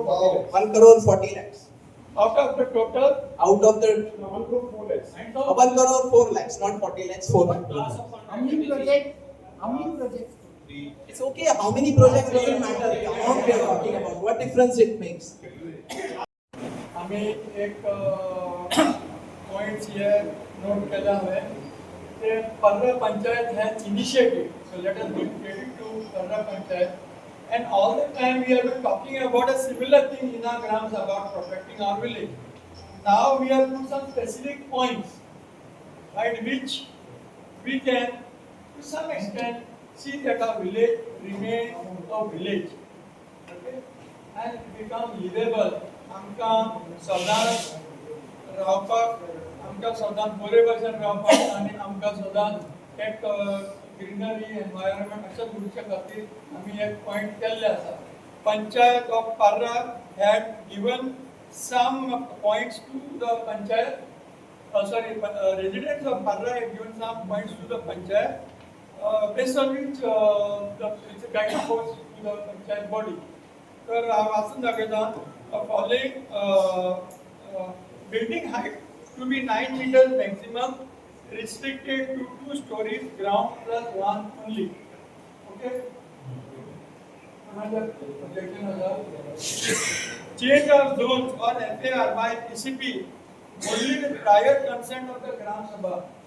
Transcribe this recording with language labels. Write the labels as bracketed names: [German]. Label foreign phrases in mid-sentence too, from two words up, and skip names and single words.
[English] 1 crore 40 lakhs. Out of the total, Out of the 1 crore 4 lakhs. 1 crore 4 lakhs, not 40 lakhs, 4 lakhs. How many projects? It's okay, how many projects doesn't matter. The amount we are talking about, what difference it makes. [Marathi] आम्ही एक पॉइंट्स here नोट केला आहे ते पर्रा पंचायत [English] has initiative. So let us give credit to Parra Panchayat. And all the time we have been talking about a similar thing in our Gram Sabha about protecting our village. Now we have put some specific points, right, which we can to some extent see that our village remains a village, okay, and become livable. [Konkani] आमकां सदांच रावपाक, आमकां सदांच बरे भशेन रावपाक आनी आमकां सदांच एक [English] greenery environment [Konkani] अशें दवरचे खातीर आमी एक पॉयंट केल्ले आसा. [English] Panchayat of Parra had given some points to the panchayat. Residents of Parra have given some points to the panchayat, based on which it's a guiding force to the panchayat body. So, [Konkani] वाचून दाखयता [English] following building height to be 9 meters maximum, restricted to 2 stories, ground plus 1 only. Okay. Another objection is change of zones or FAR by PCP only with prior consent of the Gram Sabha.